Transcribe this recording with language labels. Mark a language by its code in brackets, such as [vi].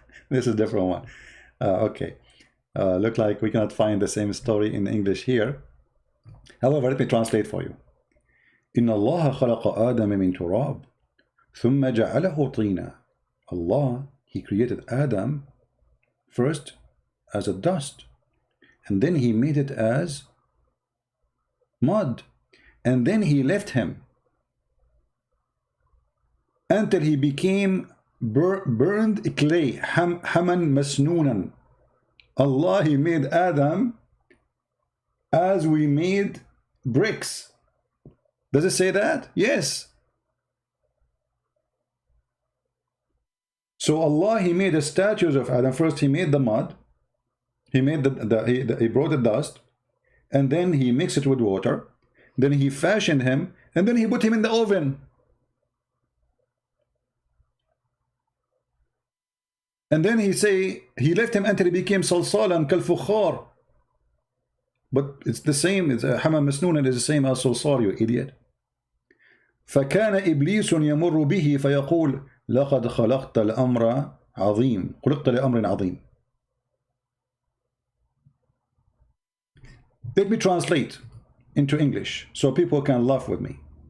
[en] This is a different one. Okay. Look like we cannot find the same story in English here. However, let me translate for you. [ar] إن الله خلق آدم من تراب ثم جعله طينا. [en] Allah, he created Adam first as a dust, and then he made it as mud, and then he left him until he became burned clay, haman masnunan. Allah, he made Adam as we made bricks. Does it say that? Yes. So Allah, he made the statues of Adam. First he made the mud, he made he brought the dust, and then he mixed it with water, then he fashioned him, and then he put him in the oven. And then he left him until he became salsalan kal fukhar. But it's the same, it's hamam masnoon, is the same as salsal, you idiot. [ar] فكان إبليس يمر به فيقول لقد خلقت الأمر عظيم خلقت لأمر عظيم. [en] Let me translate into English so people can laugh with me.